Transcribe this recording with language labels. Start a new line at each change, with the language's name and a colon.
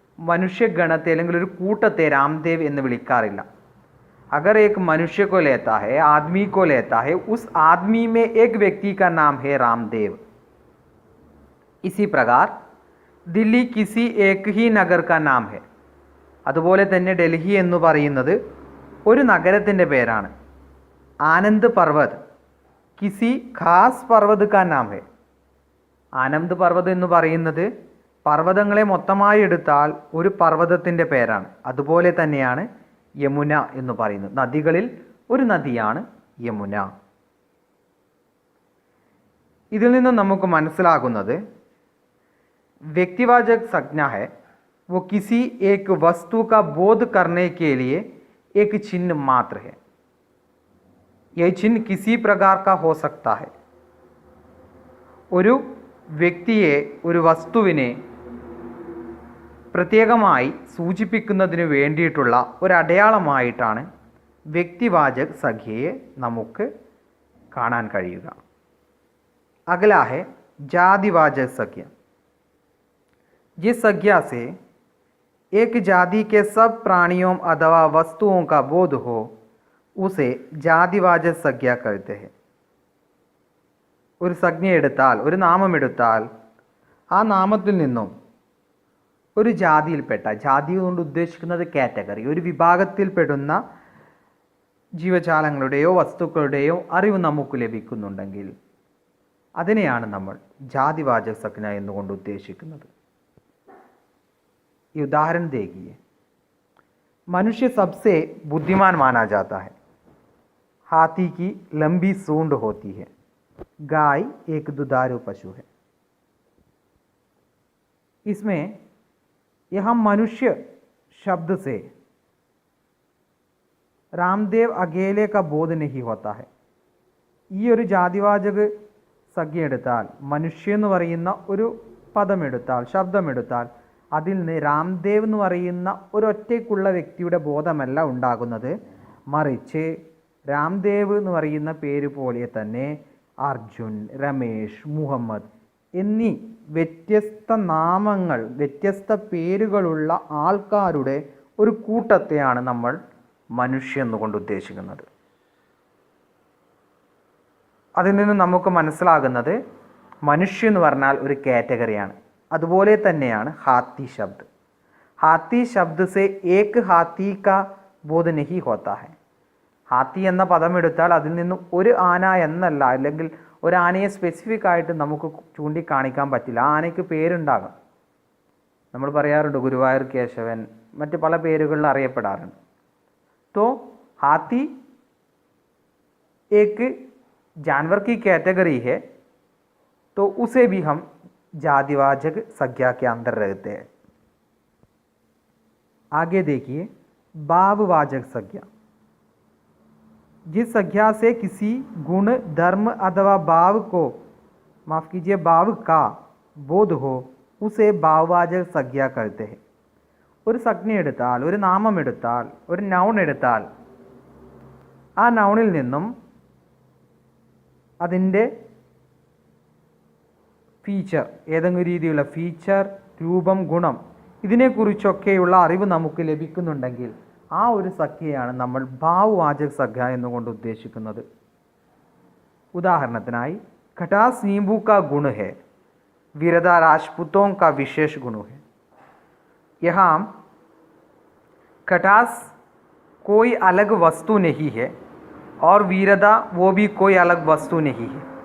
Malayalam: മനുഷ്യഗണത്തെ അല്ലെങ്കിൽ ഒരു കൂട്ടത്തെ രാംദേവ് എന്ന് വിളിക്കാറില്ല.
Hindi: अगर एक मनुष्य को लेता है, आदमी को लेता है, उस आदमी में एक व्यक्ति का नाम है रामदेव. इसी प्रकार दिल्ली किसी एक ही नगर का नाम है.
Malayalam: അതുപോലെ തന്നെ ഡൽഹി എന്ന് പറയുന്നത് ഒരു നഗരത്തിൻ്റെ പേരാണ്.
Hindi: ആനന്ദ് പർവ്വത് കിസി ഖാസ് പർവ്വത് കാ നാം ഹെ.
Malayalam: ആനന്ദ് പർവ്വത് എന്ന് പറയുന്നത് പർവ്വതങ്ങളെ മൊത്തമായി എടുത്താൽ ഒരു പർവ്വതത്തിൻ്റെ പേരാണ്. അതുപോലെ തന്നെയാണ് യമുന എന്ന് പറയുന്നത്. നദികളിൽ ഒരു നദിയാണ് യമുന. ഇതിൽ നിന്ന് നമുക്ക് മനസ്സിലാകുന്നത്
Hindi: व्यक्तिवाचक संज्ञा है वो किसी एक वस्तु का बोध करने के लिए एक चिन्ह मात्र है. यह चिन्ह किसी प्रकार का हो सकता है.
Malayalam: ഒരു വ്യക്തിയെ, ഒരു വസ്തുവിനെ പ്രത്യേകമായി സൂചിപ്പിക്കുന്നതിന് വേണ്ടിയിട്ടുള്ള ഒരടയാളമായിട്ടാണ് വ്യക്തിവാചക സംജ്ഞയെ നമുക്ക് കാണാൻ കഴിയുക.
Hindi: अगला है जातिवाचक संज्ञा. जिस संज्ञा से एक जाति के सब प्राणियों अथवा वस्तुओं का बोध हो उसे जातिवाचक संज्ञा कहते हैं.
Malayalam: ഒരു സംജ്ഞ എടുത്താൽ, ഒരു നാമം എടുത്താൽ, ആ നാമത്തിൽ നിന്നും ഒരു ജാതിയിൽപ്പെട്ട, ജാതി കൊണ്ട് ഉദ്ദേശിക്കുന്നത് കാറ്റഗറി, ഒരു വിഭാഗത്തിൽപ്പെടുന്ന ജീവജാലങ്ങളുടെയോ വസ്തുക്കളുടെയോ അറിവ് നമുക്ക് ലഭിക്കുന്നുണ്ടെങ്കിൽ അതിനെയാണ് നമ്മൾ जातिवाचक संज्ञा എന്നുകൊണ്ട് ഉദ്ദേശിക്കുന്നത്.
Hindi: ये उदाहरण देखिए. मनुष्य सबसे बुद्धिमान माना जाता है. हाथी की लंबी सूंड होती है. गाय एक दुधारू पशु है. इसमें यहाँ मनुष्य शब्द से रामदेव अकेले का बोध नहीं होता है.
Malayalam: ഈ ഒരു ജാതിവാചക സംജ്ഞ എടുത്താൽ, മനുഷ്യ എന്ന് പറയുന്ന ഒരു പദമെടുത്താൽ, ശബ്ദമെടുത്താൽ, അതിൽ നിന്ന് രാംദേവ് എന്ന് പറയുന്ന ഒരൊറ്റയ്ക്കുള്ള വ്യക്തിയുടെ ബോധമല്ല ഉണ്ടാകുന്നത്. മറിച്ച് രാംദേവ് എന്ന് പറയുന്ന പേര് പോലെ തന്നെ അർജുൻ, രമേശ്, മുഹമ്മദ് എന്നീ വ്യത്യസ്ത നാമങ്ങൾ, വ്യത്യസ്ത പേരുകളുള്ള ആൾക്കാരുടെ ഒരു കൂട്ടത്തെയാണ് നമ്മൾ മനുഷ്യ എന്നുകൊണ്ട് ഉദ്ദേശിക്കുന്നത്. അതിൽ നിന്ന് നമുക്ക് മനസ്സിലാകുന്നത് മനുഷ്യ എന്ന് പറഞ്ഞാൽ ഒരു കാറ്റഗറിയാണ്. അതുപോലെ തന്നെയാണ്
Hindi: ഹാത്തി ശബ്ദ്. ഹാത്തി ശബ്ദ് സെ ഏക് ഹാത്തി കാ ബോധ നഹി ഹോത്താ ഹെ.
Malayalam: ഹാത്തി എന്ന പദം എടുത്താൽ അതിൽ നിന്ന് ഒരു ആന എന്നല്ല, അല്ലെങ്കിൽ ഒരു ആനയെ സ്പെസിഫിക് ആയിട്ട് നമുക്ക് ചൂണ്ടിക്കാണിക്കാൻ പറ്റില്ല. ആ ആനയ്ക്ക് പേരുണ്ടാകും. നമ്മൾ പറയാറുണ്ട് ഗുരുവായൂർ കേശവൻ, മറ്റ് പല പേരുകളിൽ അറിയപ്പെടാറുണ്ട്.
Hindi: तो हाथी एक जानवर की कैटेगरी है, तो उसे भी हम जातिवाचक संज्ञा के अंदर रहते हैं. आगे देखिए भाववाचक संज्ञा. जिस संज्ञा से किसी गुण, धर्म अथवा भाव को, माफ कीजिए, भाव का बोध हो उसे भाववाचक संज्ञा कहते हैं.
Malayalam: ഒരു സംജ്ഞ എടുത്താൽ, ഒരു നാമം എടുത്താൽ, ഒരു നൗൺ എടുത്താൽ, ആ നൗണിൽ നിന്നും അതിൻ്റെ ഫീച്ചർ, ഏതെങ്കിലും രീതിയിലുള്ള ഫീച്ചർ, രൂപം, ഗുണം, ഇതിനെക്കുറിച്ചൊക്കെയുള്ള അറിവ് നമുക്ക് ലഭിക്കുന്നുണ്ടെങ്കിൽ ആ ഒരു സംജ്ഞയാണ് നമ്മൾ ഭാവവാചക സംജ്ഞ എന്നുകൊണ്ട് ഉദ്ദേശിക്കുന്നത്. ഉദാഹരണത്തിനായി
Hindi: खटास नींबू का गुण है, वीरता राजपूतों का विशेष गुण है. यहाँ खटास कोई अलग वस्तु नहीं है और वीरता वो भी कोई अलग वस्तु नहीं है.